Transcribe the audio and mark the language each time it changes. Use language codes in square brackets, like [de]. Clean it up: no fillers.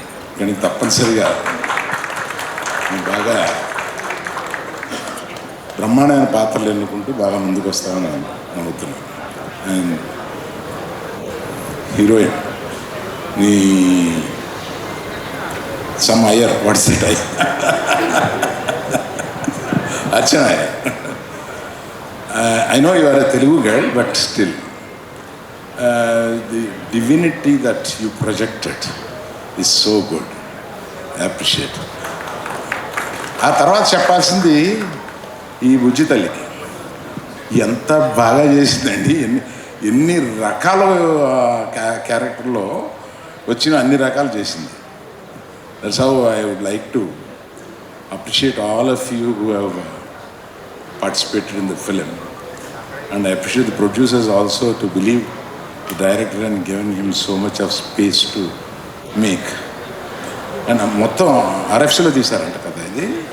[te] ఇక్కడి నుంచి తప్పనిసరిగా బాగా బ్రహ్మాండమైన పాత్రలు ఎన్నుకుంటూ బాగా ముందుకు వస్తామని నమ్ముతున్నాను. అండ్ హీరోయిన్ నీ some Iyer, what's it I Archana. [en] I know you are a Telugu girl, but still the divinity that you projected is so good. I appreciate it. [te] ఆ తర్వాత చెప్పాల్సింది ఈ బుజ్జి తల్లికి ఎంత బాగా చేసిందండి. ఎన్ని రకాల క్యారెక్టర్లో వచ్చిన అన్ని రకాలు చేసింది. That's how I would like to [en] appreciate all of you who have participated in the film, and I appreciate the producers also to believe the director and given him so much of space to make. [te] And మొత్తం RFCలో తీశారంట కదా ఇది.